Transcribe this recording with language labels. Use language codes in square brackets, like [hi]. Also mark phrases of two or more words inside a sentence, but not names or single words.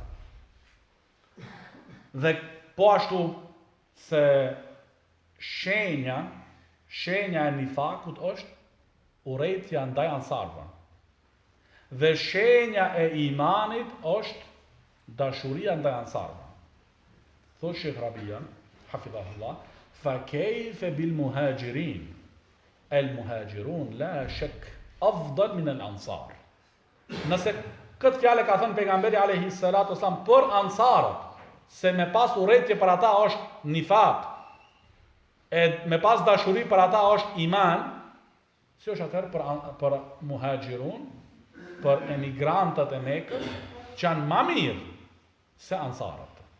[sq] Dhe po ashtu se shenja e nifakut është urrejtja ndaj ansarëve. Dhe shenja e imanit është dashuria ndaj ansarëve. Thot Shekh Rabia, hafidhahullah, [ar] فكيف بالمهاجرين المهاجرون لا شك أفضل من الأنصار. [sq] Nëse këtë fjale ka thënë pejgamberi [ar] عليه الصلاة والسلام [sq] për ansarët, se me pas urrejtje për ata është nifak, e me pas dashuri për ata është iman, si është atëherë për muhajirun, për emigrantët e Mekës që janë më mirë se ansarët.